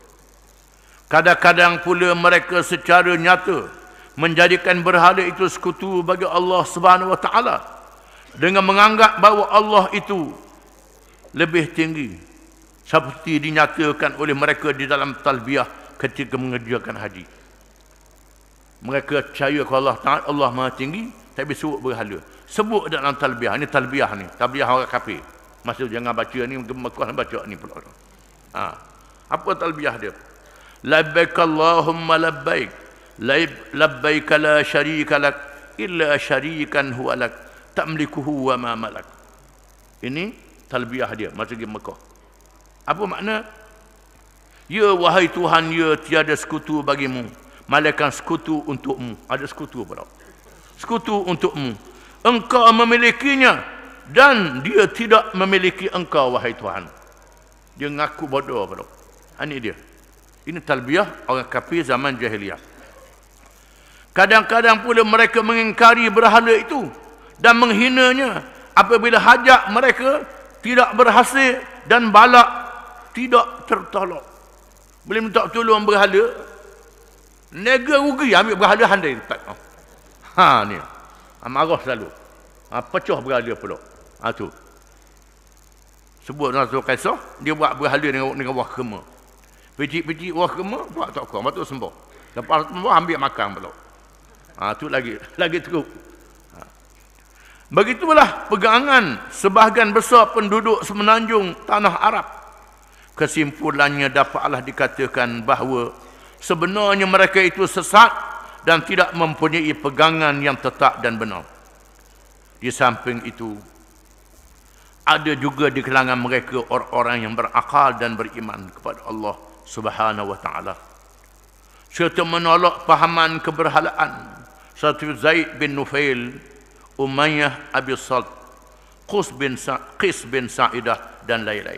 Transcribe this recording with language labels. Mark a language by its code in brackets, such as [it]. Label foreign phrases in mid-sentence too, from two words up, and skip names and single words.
[ms] Kadang-kadang pula mereka secara nyata menjadikan berhala itu sekutu bagi Allah [ar] سبحانه وتعالى [ms] dengan menganggap bahawa Allah itu lebih tinggi, seperti dinyatakan oleh mereka di dalam talbiyah ketika mengerjakan haji. Mereka percaya kepada Allah Ta'ala, Allah Maha Tinggi, tapi sebut berhala. Sebut dalam talbiyah. Ini talbiyah ni. Talbiyah orang kafir. Maksud jangan baca ni, Mekah baca ni pula. Apa talbiyah dia? [ar] لبيك اللهم لبيك. لبيك لا شريك لك إلا شريكا هو لك تملكه وما ملك. [ms] Ini talbiyah dia masa pergi Mekah. Apa makna? Ya wahai Tuhan, ya tiada sekutu bagimu, malaikat sekutu untukmu. Ada sekutu pada. Sekutu untukmu. Engkau memilikinya dan dia tidak memiliki engkau wahai Tuhan. Dia ngaku bodoh pada. Ini dia. Ini talbiyah orang kafir zaman jahiliyah. Kadang-kadang pula mereka mengingkari berhala itu dan menghinanya apabila hajat mereka tidak berhasil dan balak tidak tertolong. Boleh minta tolong berhala, nega rugi ambil berhala handai letak. Ni. Marah selalu. Pecah berhala pula. Tu. Sebut Rasul Kaisar, dia buat berhala dengan wah kema. Picik-picik wah kema, buat tak kau, patut sembah. Lepas sembah ambil makan pula. Tu lagi teruk. Begitulah pegangan sebahagian besar penduduk semenanjung tanah Arab. Kesimpulannya dapatlah dikatakan bahawa sebenarnya mereka itu sesat dan tidak mempunyai pegangan yang tetap dan benar. Di samping itu, ada juga di kalangan mereka orang-orang yang berakal dan beriman kepada Allah [ar] سبحانه وتعالى, [ms] serta menolak pahaman keberhalaan seperti Zaid bin Nufail, Umayyah Abi Salt, Qis bin Sa'idah dan lain-lain.